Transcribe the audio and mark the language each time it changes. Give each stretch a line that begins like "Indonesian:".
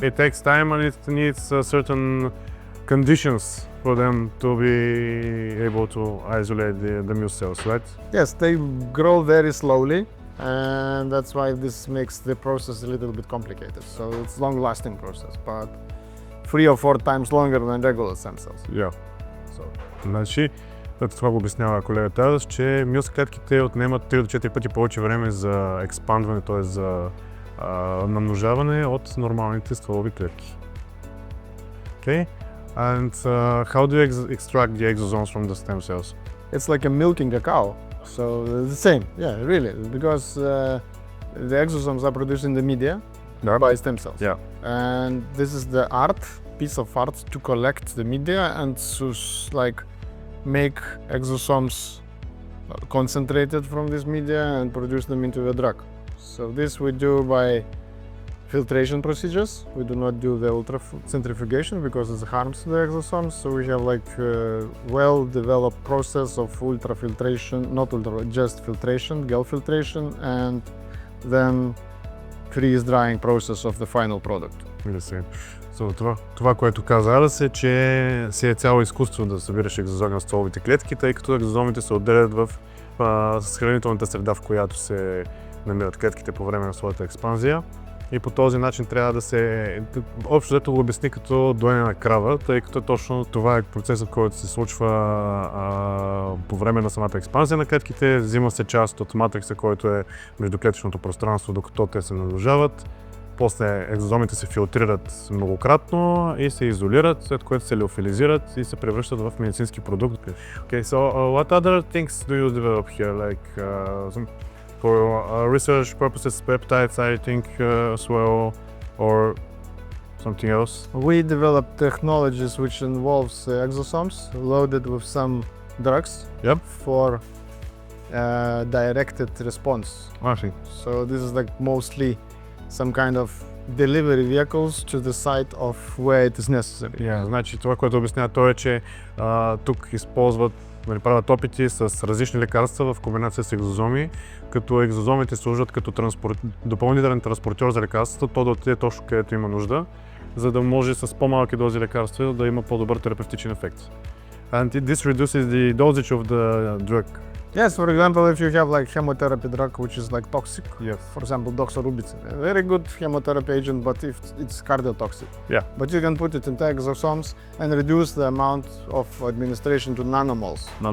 English: It takes time and it needs certain conditions for them to be able to isolate the new cells, right? Yes, they grow very slowly, and that's why this makes the process a little bit complicated. So it's long-lasting process, but 3 or 4 times longer than regular stem cells. Yeah.
Bulgarian: Значи, това го обяснява колегата, че мюс клетките отнемат 3 до 4 пъти повече време за експандване, т.е. за намножаване от нормалните стволови клетки.
English: Okay. And how do you extract the exosomes from the stem cells? It's like milking a cow. So the same, yeah, really, because the exosomes are produced in the media by stem cells. Yeah. And this is the piece of art to collect the media and to like make exosomes concentrated from this media and produce them into the drug. So this we do by filtration procedures. We do not do the ultracentrifugation because it harms the exosomes. So we have like a well-developed process of ultrafiltration, not ultra, just filtration, gel filtration, and then freeze-drying process of the final product.
Bulgarian: So, това, което каза Алес е, че си е цяло изкуство да събираш екзозоми на стволовите клетки, тъй като екзозомите се отделят в хранителната среда, в която се намират клетките по време на своята експанзия. И по този начин трябва да се... Общо взето го обясни като доене на крава, тъй като точно това е процесът, който се случва по време на самата експанзия на клетките. Взима се част от матрикса, който е междуклетъчното пространство, докато те се намножават. После екзозомите се филтрират многократно и се изолират, след което се леофилизират и се превръщат в медицински продукт.
English: Okay, so what other things do you develop here? Like for research purposes, peptides, I think as well, or something else? We develop technologies which involves exosomes loaded with some drugs for directed response. So this is like mostly some kind of delivery vehicles to the site of where it is necessary.
Bulgarian: Значи това, което обяснява той е, че тук използват, правят опити с различни лекарства в комбинация с екзозоми, като екзозомите служат като допълнителен транспортьор за лекарството, то да отиде точно където има нужда, за да може с по-малки дози лекарства да има по-добър терапевтичен ефект.
English: And this reduces the dosage of the drug. Yes, for example, if you have like chemotherapy drug which is like toxic, for example, doxorubicin, a very good chemotherapy agent, but if it's cardiotoxic. But you can put it into exosomes and reduce the amount of administration to nanomoles.